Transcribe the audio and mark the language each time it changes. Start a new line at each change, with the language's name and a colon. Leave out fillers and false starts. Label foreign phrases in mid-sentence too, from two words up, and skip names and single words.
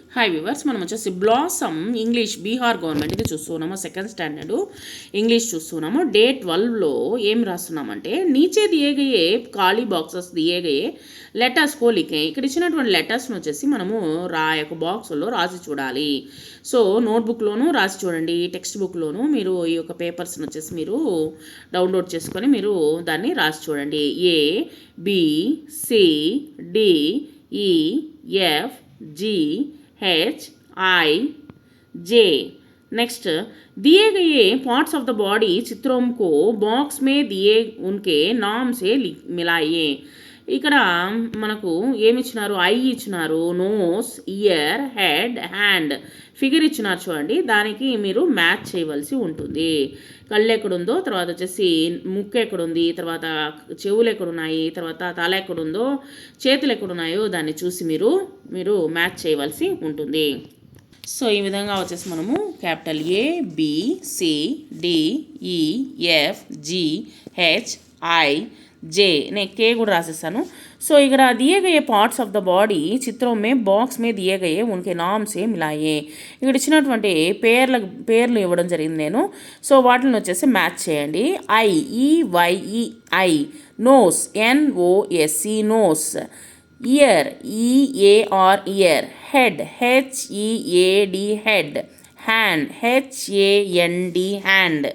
English: hi viewers,
Telugu: మనం వచ్చేసి బ్లాసమ్ ఇంగ్లీష్ బీహార్ గవర్నమెంట్ ఇది చూస్తున్నాము.
English: second standard English
Telugu: చూస్తున్నాము. డే 12లో ఏం రాస్తున్నామంటే
Hindi: नीचे दिए गए खाली बॉक्सेस दिए गए लेटर्स को लिखे.
Telugu: ఇక్కడ ఇచ్చినటువంటి లెటర్స్ని వచ్చేసి మనము యొక్క బాక్స్లో రాసి చూడాలి. సో నోట్బుక్లోనూ రాసి చూడండి, టెక్స్ట్ బుక్లోనూ మీరు ఈ యొక్క పేపర్స్ని వచ్చేసి మీరు డౌన్లోడ్ చేసుకొని మీరు దాన్ని రాసి చూడండి.
English: A B C D E F G H I J।
Hindi: नेक्स्ट दिए गए
English: parts of the body
Hindi: चित्रों को बॉक्स में दिए उनके नाम से मिलाइए।
Telugu: ఇక్కడ మనకు ఏమి ఇచ్చినారు, ఐ ఇచ్చినారు,
English: nose, ear, head, hand, figure
Telugu: ఇచ్చినారు చూడండి. దానికి మీరు మ్యాచ్ చేయవలసి ఉంటుంది. కళ్ళు ఎక్కడుందో, తర్వాత వచ్చేసి ముక్కు ఎక్కడుంది, తర్వాత చెవులు ఎక్కడున్నాయి, తర్వాత తల ఎక్కడుందో, చేతులు ఎక్కడున్నాయో దాన్ని చూసి మీరు మ్యాచ్ చేయవలసి ఉంటుంది. సో ఈ విధంగా వచ్చేసి మనము
English: capital A B C D E F G H I
Telugu: जे ने के కూడా రాసేసాను. సో ఇక్కడ
Hindi: दिए गए
English: parts of the body
Hindi: చిత్రం में बॉक्स में दिए गए उनके नाम से मिलाए।
Telugu: ఇక్కడ ఇచ్చినటువంటి పేర్లు ఇవ్వడం జరిగింది నేను. సో వాటిని వచ్చేసి మ్యాచ్ చేయండి.
English: eye E Y E eye, nose N O S E nose, ear E A R ear, head H E A D head, hand H A N D hand.